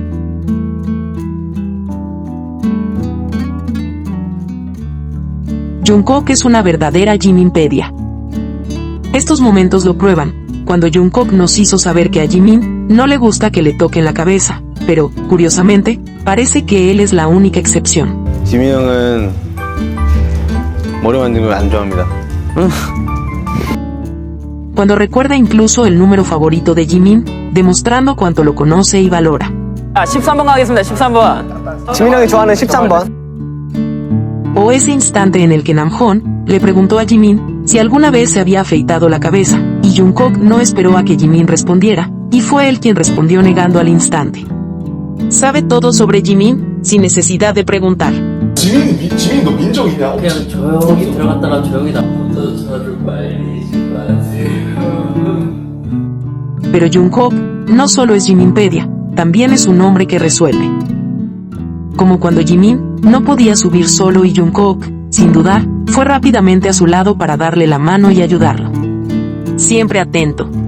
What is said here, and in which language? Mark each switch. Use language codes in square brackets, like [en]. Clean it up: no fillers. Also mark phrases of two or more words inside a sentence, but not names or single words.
[es] Jungkook es una verdadera Jiminpedia. Estos momentos lo prueban, cuando Jungkook nos hizo saber que a Jimin no le gusta que le toquen la cabeza, pero, curiosamente, parece que él es la única excepción. [ko] 지민 형은 머리 만지는 걸 안 좋아합니다. [es] Cuando recuerda incluso el número favorito de Jimin, demostrando cuánto lo conoce y valora. [ko] 13번 가겠습니다. 13번. 지민 형이 좋아하는 13번. [es] O ese instante en el que Namjoon le preguntó a Jimin si alguna vez se había afeitado la cabeza, y Jungkook no esperó a que Jimin respondiera, y fue él quien respondió negando al instante. Sabe todo sobre Jimin, sin necesidad de preguntar. [ko] 지민 너 민정이냐? 그냥 조용히 들어갔다가 조용히 나오고 저를 말리지 마세요. [es] Pero Jungkook no solo es Jiminpedia, también es un hombre que resuelve. Como cuando Jimin no podía subir solo y Jungkook, sin dudar, fue rápidamente a su lado para darle la mano y ayudarlo. Siempre atento.